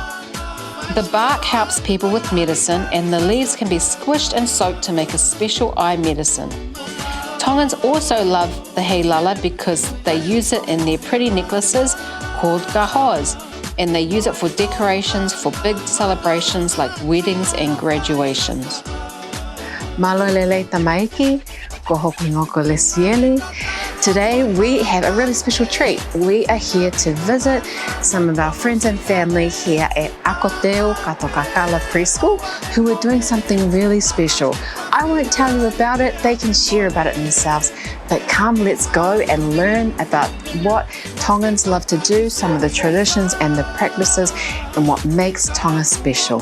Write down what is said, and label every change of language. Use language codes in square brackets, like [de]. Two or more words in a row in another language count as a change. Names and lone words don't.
[en] The bark helps people with medicine, and the leaves can be squished and soaked to make a special eye medicine. Tongans also love the Heilala because they use it in their pretty necklaces called kahoas, and they use it for decorations for big celebrations like weddings and graduations. [to] Malo lele tamaiki, kohoku ngoko lesieli. [en] Today we have a really special treat. We are here to visit some of our friends and family here at Akoteu Katokakala preschool who are doing something really special. I won't tell you about it, they can share about it themselves, but come, let's go and learn about what Tongans love to do, some of the traditions and the practices, and what makes Tonga special.